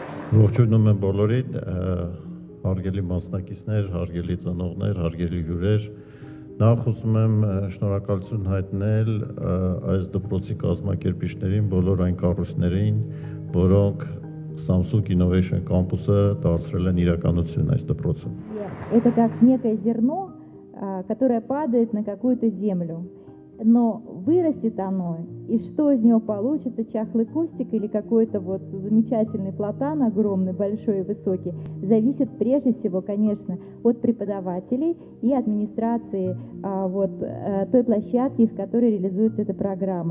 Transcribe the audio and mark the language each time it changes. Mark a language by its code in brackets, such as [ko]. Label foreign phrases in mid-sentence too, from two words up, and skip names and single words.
[hy] Ողջունում եմ բոլորին, հարգելի մասնակիցներ, հարգելի ծնողներ, հարգելի հյուրեր։ Նախ ուզում եմ շնորհակալություն հայտնել այս դպրոցի կազմակերպիչներին, բոլոր այն կառույցներին, որոնք Samsung Innovation Campus-ը դարձրել են իրականություն այս դպրոցում։ [ru] Это как некое зерно, которое падает на какую-то землю. Но вырастет оно, и что из него получится, чахлый кустик или какой-то вот замечательный платан огромный, большой и высокий, зависит прежде всего, конечно, от преподавателей и администрации той площадки, в которой реализуется эта программа.